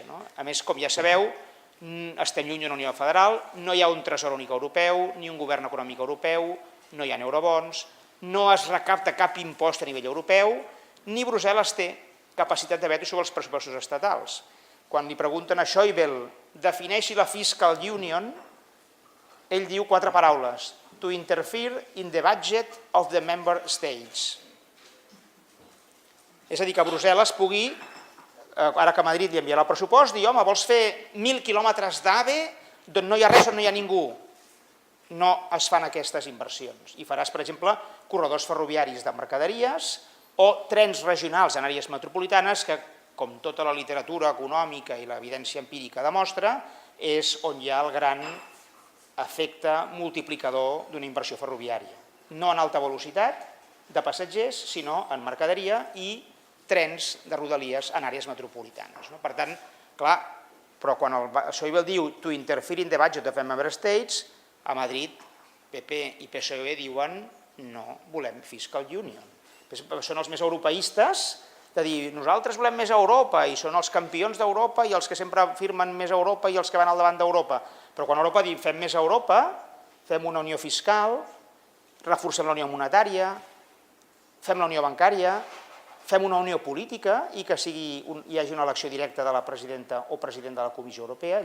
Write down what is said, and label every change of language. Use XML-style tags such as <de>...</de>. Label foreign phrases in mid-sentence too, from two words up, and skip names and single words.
<ca>A més, com ja sabeu, estem lluny d'una Unió Federal, no hi ha un tresor únic europeu, ni un govern econòmic europeu, no hi ha eurobons, no es recapta cap impost a nivell europeu, ni Brussel·les té capacitat de veto sobre els pressupostos estatals. Quan li pregunten a Schäuble, defineixi la</ca> <en>Fiscal Union,</en> <ca>ell diu 4 paraules:</ca> <en>to interfere in the budget of the member states.</en> <ca>És a dir, que Brussel·les pugui, ara que Madrid li enviarà el pressupost, dir, home, vols fer 1.000 quilòmetres d'AVE d'on no hi ha res, on no hi ha ningú. No es fan aquestes inversions. I faràs, per exemple, corredors ferroviaris de mercaderies o trens regionals en àrees metropolitanes que, com tota la literatura econòmica i l'evidència empírica demostra, és on hi ha el gran efecte multiplicador d'una inversió ferroviària. No en alta velocitat de passatgers, sinó en mercaderia i trens de rodalies en àrees metropolitanes. Per tant, clar, però quan Schäuble diu</ca> <en>to interfere in the budget of the member states,</en> <ca>a Madrid PP i PSOE diuen no volem</ca> <en>fiscal union.</en> <ca>Són els més europeistes de dir nosaltres volem més Europa i són els campions d'Europa i els que sempre afirmen més Europa i els que van al davant d'Europa. Però quan Europa diu fem més Europa, fem una unió fiscal, reforcem la unió monetària, fem la unió bancària, fem una unió política i que hi hagi una elecció directa de la presidenta o president de la Comissió Europea.</ca>